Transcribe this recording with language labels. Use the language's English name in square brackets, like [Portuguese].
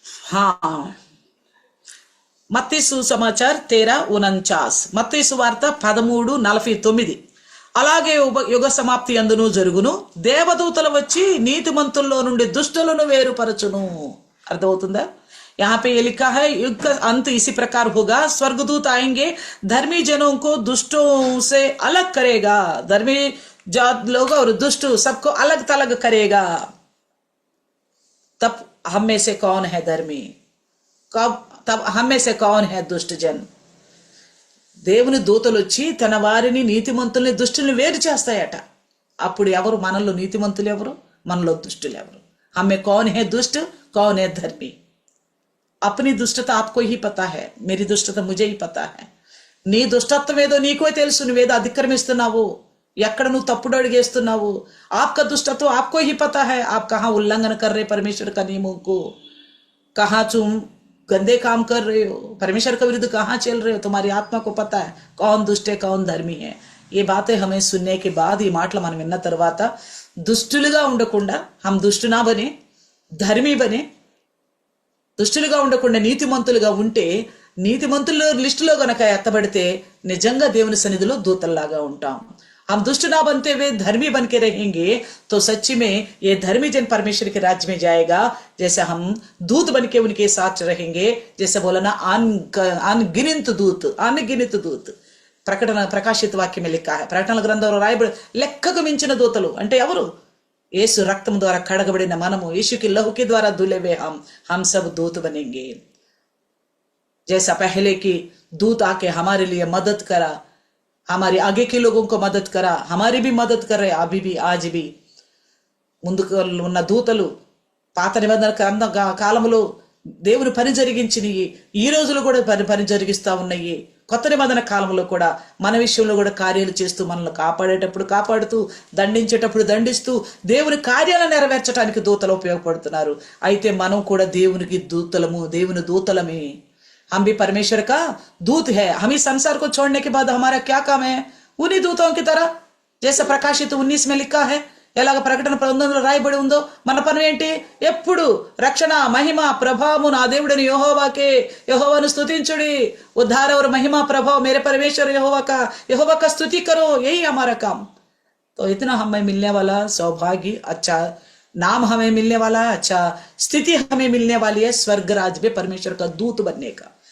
[Telugu] हाँ, మత్తయి సుసమాచార్ 13:49, మత్తయి సువార్త 13:49। అలాగే యుగ సమాప్తి అందును జరుగును, దేవదూతలు వచ్చి నీతిమంతుల్లో నుండి దుష్టులను వేరుపరచును। అర్థమవుతుందా? [Hindi] यहाँ पे ये लिखा है युग का अंत इसी प्रकार होगा, स्वर्गदूत आएंगे, धर्मी जनों को दुष्टों से अलग करेगा, धर्मी जात लोग और दुष्ट सबको अलग तलग करेगा। तब हम में से कौन है धर्मी, कब तब हम में से कौन है दुष्ट जन? [Telugu] దేవుని దూతలు వచ్చి తన వారిని నీతిమంతుల్ని దుష్టుల్ని వేరు చేస్తాయట. అప్పుడు ఎవరు మనలో నీతిమంతులు, ఎవరు మనలో దుష్టులు ఎవరు? [Hindi] हमें कौन है दुष्ट, कौन है धर्मी? अपनी दुष्टता आपको ही पता है, मेरी दुष्टता मुझे ही पता है. [Telugu] నీ దుష్టత్వం ఏదో నీకో తెలుసు. నువ్వేదో అతిక్రమిస్తున్నావు, ఎక్కడ నువ్వు తప్పుడు అడిగేస్తున్నావు. [Hindi] आपका दुष्टत्व आपको ही पता है. आप कहाँ उल्लंघन कर रहे परमेश्वर का नियमों को, कहाँ तुम गंदे काम कर रहे हो, परमेश्वर के विरुद्ध कहाँ चल रहे हो. तुम्हारी आत्मा को पता है कौन दुष्ट है, कौन धर्मी है. ये बातें हमें सुनने के बाद, [Telugu] ఈ మాటలు మనం విన్న తర్వాత దుష్టులుగా ఉండకుండా, [Hindi] हम दुष्ट ना बने, [Telugu] ధర్మీ బనే, దుష్టులుగా ఉండకుండా నీతిమంతులుగా ఉంటే, నీతిమంతుల లిస్టులో గనక ఎత్తబడితే నిజంగా దేవుని సన్నిధిలో దూతల్లాగా ఉంటాం. [Hindi] हम दुष्ट ना बनते हुए धर्मी बन के रहेंगे तो सच्ची में ये धर्मी जन परमेश्वर के राज्य में जाएगा. जैसे हम दूत बन के उनके साथ रहेंगे, जैसे बोला ना अनगिनित दूत. ప్రకాశిత వాక్యం लिखा है. [Telugu] ప్రకటనల గ్రంథంలో రాయబడి లెక్కకు మించిన దూతలు అంటే ఎవరు? యేసు రక్తం ద్వారా కడగబడిన మనము, [Hindi] యేసుకి లహు के द्वारा धुले हुए हम सब दूत बनेंगे. जैसा पहले की दूत आके हमारे लिए मदद करा, हमारे आगे के लोगों को मदद करा, हमारी भी मदद कर रहे अभी भी आज भी. [Telugu] ముందుకు ఉన్న దూతలు పాత నిబంధన కాలంలో దేవుని పని జరిగించినవి ఈ రోజులు కూడా పని జరిగిస్తా ఉన్నాయి. కొత్త నిబంధన కాలంలో కూడా మన విషయంలో కూడా కార్యాలు చేస్తూ, మనల్ని కాపాడేటప్పుడు కాపాడుతూ, దండించేటప్పుడు దండిస్తూ, దేవుని కార్యాలను నెరవేర్చడానికి దూతలు ఉపయోగపడుతున్నారు. అయితే మనం కూడా దేవునికి దూతలము, దేవుని దూతలమే. [Hindi] हम भी परमेश्वर का दूत है. हम इस संसार को छोड़ने के बाद हमारा क्या काम है? उन्हीं दूतों की तरह, जैसे प्रकाशित 19 में लिखा है, [Telugu] ఎలాగ ప్రకటన 19లో రాయబడి ఉందో, మన పని ఏంటి? ఎప్పుడు రక్షణ, మహిమ, ప్రభావము నా దేవుడని యెహోవాను స్తుతించుడి. [Hindi] उद्धार और महिमा प्रभाव मेरे परमेश्वर यहोवा का स्तुति करो, यही हमारा काम. तो इतना हमें मिलने वाला सौभाग्य, अच्छा नाम हमें मिलने वाला है, अच्छा स्थिति हमें मिलने वाली है स्वर्ग राज्य में परमेश्वर का दूत बनने का.